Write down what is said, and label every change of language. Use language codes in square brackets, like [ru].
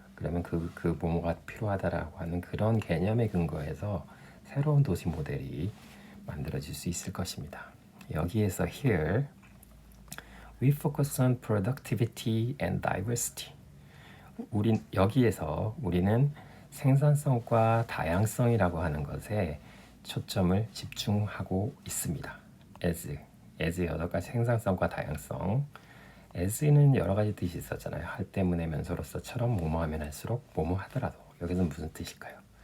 [ko] 그러면 그 뭐뭐가 필요하다라고 하는 그런 개념에 근거해서 새로운 도시 모델이 만들어질 수 있을 것입니다. 여기에서 [en] here we focus on productivity and diversity. [ko] 여기에서 우리는 생산성과 다양성이라고 하는 것에 초점을 집중하고 있습니다. as 여러 가지 생산성과 다양성. as는 여러 가지 뜻이 있었잖아요. 할 때문에 면서로서처럼 뭐뭐하면 할수록 뭐뭐 하더라도. 여기서는 무슨 뜻일까요?